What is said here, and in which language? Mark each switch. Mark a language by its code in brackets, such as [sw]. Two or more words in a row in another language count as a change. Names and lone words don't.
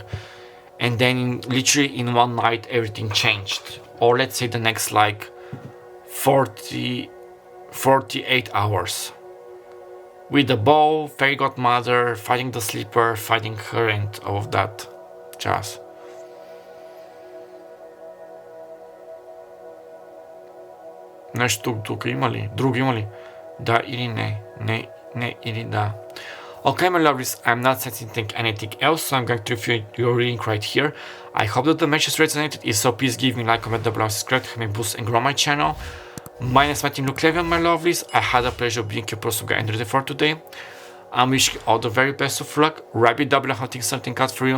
[en] And then literally in one night everything changed. Or let's say the next like 48 hours. With the ball, fairy godmother, fighting the sleeper, fighting her, and all of that jazz. [bg] Нещо тук има ли? Друго има ли? Да или не? Не или да. [en] Okay, my lovelies, I'm not sensing anything else, so I'm going to review your reading right here. I hope that the message resonated. If so, please give me a like, comment, double, and subscribe to help me boost and grow my channel. My name is Martin Luklevian, my lovelies. I had the pleasure of being your person guide and reader for today. I'm wishing you all the very best of luck. Rabbit double hunting something out for you.